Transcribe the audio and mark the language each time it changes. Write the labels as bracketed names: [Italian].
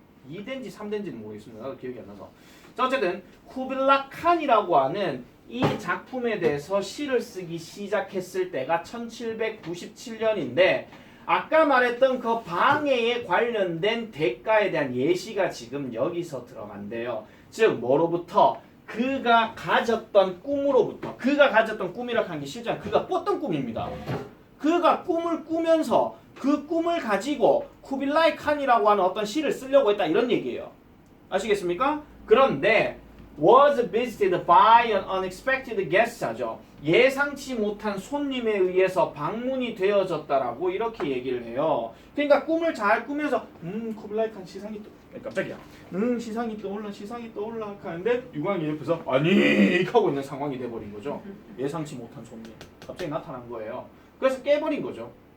[Korean] 2대인지 3대인지는 모르겠습니다. 나도 기억이 안 나서. 자, 어쨌든 쿠빌라 칸이라고 하는 이 작품에 대해서 시를 쓰기 시작했을 때가 1797년인데 아까 말했던 그 방해에 관련된 대가에 대한 예시가 지금 여기서 들어간대요. 즉 뭐로부터? 그가 가졌던 꿈으로부터. 그가 가졌던 꿈이라고 하는 게 실제 그가 꿨던 꿈입니다. 그가 꿈을 꾸면서 그 꿈을 가지고 쿠빌라이 칸이라고 하는 어떤 시를 쓰려고 했다 이런 얘기예요. 아시겠습니까? 그런데 [English] was visited by an unexpected guest [Korean] 하죠. 예상치 못한 손님에 의해서 방문이 되어졌다라고 이렇게 얘기를 해요. 그러니까 꿈을 잘 꾸면서 쿠빌라이 칸 시상이 깜짝이야. 시상이 떠올라 하는데 유광이 옆에서 아니 하고 있는 상황이 돼버린 거죠. 예상치 못한 손님 갑자기 나타난 거예요. 그래서 깨버린 거죠.